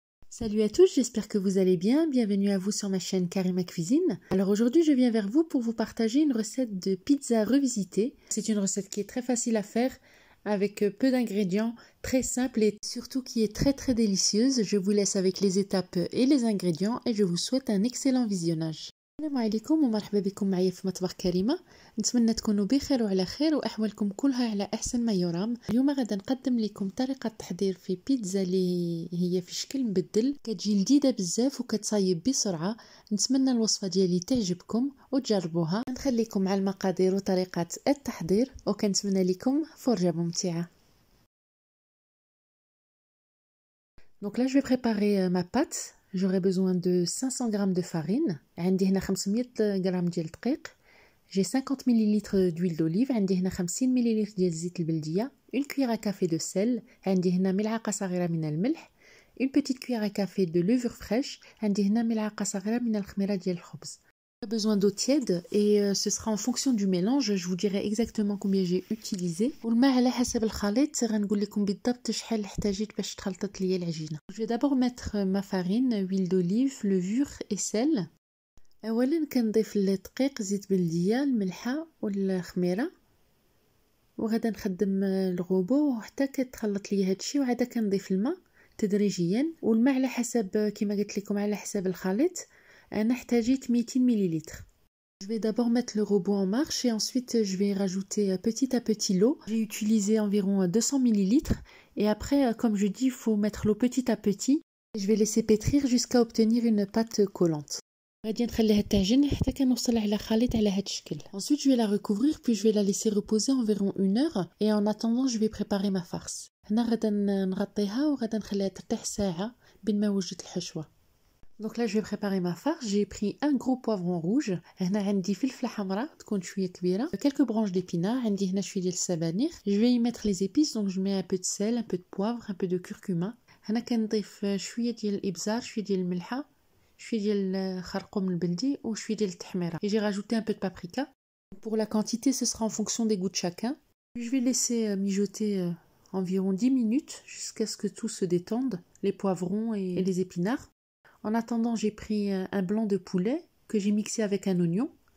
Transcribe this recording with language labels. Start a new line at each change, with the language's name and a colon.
French: Salut à tous, j'espère que vous allez bien. Bienvenue à vous sur ma chaîne Karima Cuisine. Alors aujourd'hui, je viens vers vous pour vous partager une recette de pizza revisitée. C'est une recette qui est très facile à faire avec peu d'ingrédients, très simple et surtout qui est très délicieuse. Je vous laisse avec les étapes et les ingrédients et je vous souhaite un excellent visionnage.
Arabic: السلام عليكم ومرحبا بكم معايا في مطبخ كريمة. نتمنى تكونوا بخير وعلى خير واحوالكم كلها على احسن ما يرام. اليوم غادا نقدم لكم طريقه تحضير في بيتزا اللي هي في شكل مبدل، كتجي لذيذه بزاف وكتصايب بسرعه. نتمنى الوصفه ديالي تعجبكم وتجربوها. نخليكم مع المقادير وطريقه التحضير وكنتمنى لكم فرجه ممتعه.
French: Donc là je vais préparer ma pâte. J'aurai besoin de 500 g de farine.
Arabic: عندي هنا 500 g ديال الدقيق.
French: J'ai 50 ml d'huile d'olive.
Arabic: عندي هنا 50 ml ديال الزيت البلديه.
French: Une cuillère à café de sel.
Arabic: عندي هنا ملعقه صغيره من الملح.
French: Une petite cuillère à café de levure fraîche.
Arabic: عندي هنا ملعقه صغيره من الخميره ديال الخبز.
French: J'ai besoin d'eau tiède et ce sera en fonction du mélange. Je vous dirai exactement combien j'ai utilisé.
Arabic: والماء على حسب الخليط غنقول لكم بالضبط شحال احتاجيت باش تخلطت ليا العجينه.
French: Je vais d'abord mettre ma farine, huile d'olive, levure et sel.
Arabic: اولا كنضيف الدقيق، زيت بلديه، الملحه والخميره وغادا نخدم الغوبو حتى كتخلط ليا هادشي، وعاده كنضيف الماء تدريجيا والماء على حسب كما قلت لكم على حسب الخليط. أنا احتاجيت 200 ml.
French: Je vais d'abord mettre le robot en marche et ensuite je vais rajouter petit à petit l'eau. J'ai utilisé environ 200 ml et après, comme je dis, il faut mettre l'eau petit à petit. Je vais laisser pétrir jusqu'à obtenir une pâte collante.
Arabic: غادي نخليها تعجن حتى كنوصل على خليط على هاد الشكل.
French: Ensuite je vais la recouvrir puis je vais la laisser reposer environ 1 heure et en attendant je vais préparer ma farce.
Arabic: هنا غادا نغطيها وغادا نخليها ترتاح ساعة بين ما وجدت الحشوة.
French: Donc là je vais préparer ma farce. J'ai pris un gros poivron rouge.
Arabic: هنا عندي فلفلة حمراء تكون شوية كبيرة.
French: Quelques branches d'épinards.
Arabic: عندي هنا شوية ديال السبانخ.
French: Je vais y mettre les épices donc je mets un peu de sel, un peu de poivre, un peu de curcuma.
Arabic: هنا كنضيف شوية ديال الإبزار، شوية ديال الملحة، شوية ديال الخرقوم البلدي وشوية ديال التحميرة.
French: Et j'ai rajouté un peu de paprika. Pour la quantité ce sera en fonction des goûts de chacun. Je vais laisser mijoter environ 10 minutes jusqu'à ce que tout se détende, les poivrons et les épinards. En attendant, j'ai pris un blanc de poulet que j'ai mixé avec un oignon.